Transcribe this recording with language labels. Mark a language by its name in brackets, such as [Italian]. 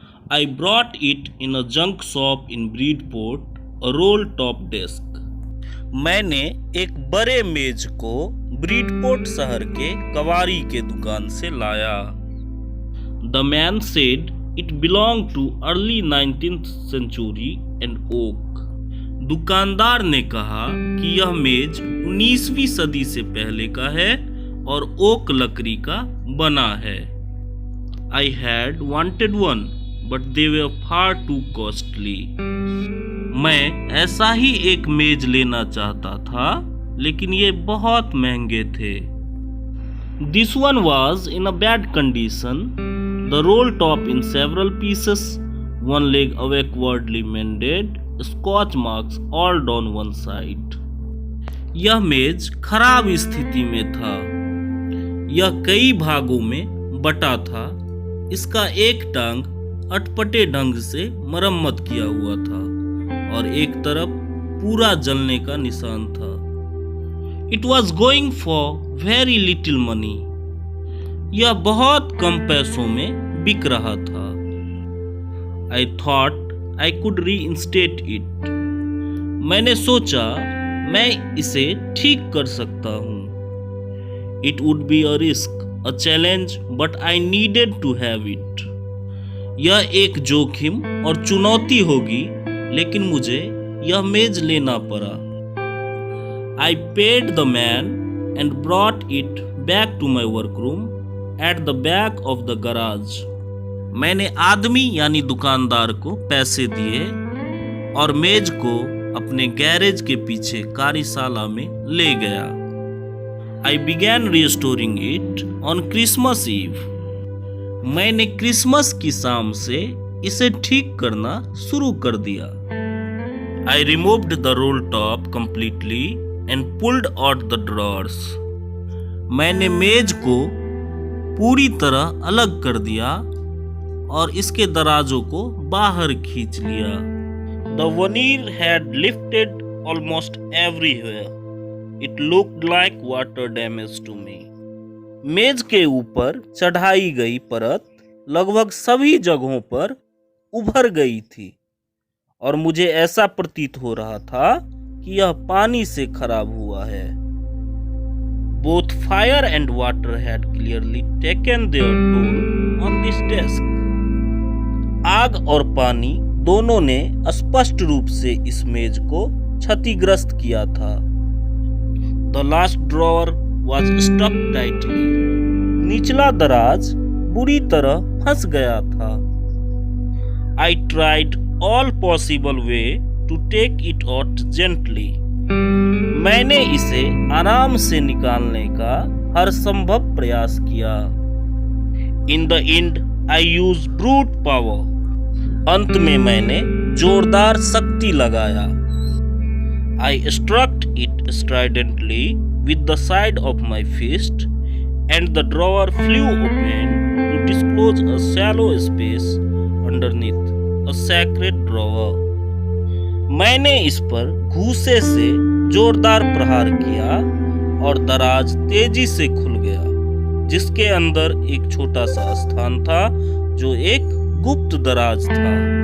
[English] I brought it in a junk shop in Bridport, a roll-top desk. [Hindi] मैंने एक बड़े मेज को ब्रीडपोर्ट शहर के कवारी के दुकान से लाया. [English] The man said it belonged to early 19th century and oak. [Hindi] दुकानदार ने कहा कि यह मेज 19वीं सदी से पहले का है और ओक लकड़ी का बना है. [English] I had wanted one, but they were far too costly. [Hindi] मैं ऐसा ही एक मेज लेना चाहता था, लेकिन ये बहुत महंगे थे. [English] This one was in a bad condition, the roll top in several pieces, one leg awkwardly mended, scotch marks all down one side. [Hindi] यह मेज खराब स्थिति में था. यह कई भागों में बटा था. इसका एक टांग अटपटे ढंग से मरम्मत किया हुआ था और एक तरफ पूरा जलने का निशान था. [English] It was going for very little money. [Hindi] यह बहुत कम पैसों में बिक रहा था. [English] I thought I could reinstate it. [Hindi] मैंने सोचा मैं इसे ठीक कर सकता हूँ. [English] It would be a risk, a challenge, but I needed to have it. [Hindi] यह एक जोखिम और चुनौती होगी, लेकिन मुझे यह मेज लेना पड़ा. [English] I paid the man and brought it back to my workroom at the back of the garage. [Hindi] मैंने आदमी यानी दुकानदार को पैसे दिए और मेज को अपने गैरेज के पीछे कार्यशाला में ले गया. [English] I began restoring it on Christmas Eve. [Hindi] मैंने क्रिसमस की शाम से इसे ठीक करना शुरू कर दिया. [English] I removed the roll top completely and pulled out the drawers. [Hindi] मैंने मेज को पूरी तरह अलग कर दिया और इसके दराजों को बाहर खींच लिया. [English] The veneer had lifted almost everywhere. It looked like water damage to me. [Hindi] मेज के ऊपर चढ़ाई गई परत लगभग सभी जगहों पर उभर गई थी और मुझे ऐसा प्रतीत हो रहा था कि यह पानी से खराब हुआ है. [English] Both fire and water had clearly taken their toll on this desk. [Hindi] आग और पानी दोनों ने स्पष्ट रूप से इस मेज को क्षतिग्रस्त किया था. [English] The last drawer was stuck tightly. [Hindi] निचला दराज बुरी तरह फंस गया था. [English] I tried all possible way to take it out gently. [Hindi] मैंने इसे आराम से निकालने का हर संभव प्रयास किया. [English] In the end, I used brute power. [Hindi] अंत में मैंने जोरदार शक्ति लगाया. [English] I struck it stridently with the side of my fist, and the drawer flew open to disclose a shallow space underneath, a sacred drawer. [Hindi] मैंने इस पर घूंसे से जोरदार प्रहार किया और दराज तेजी से खुल गया, जिसके अंदर एक छोटा सा स्थान था जो एक गुप्त दराज था.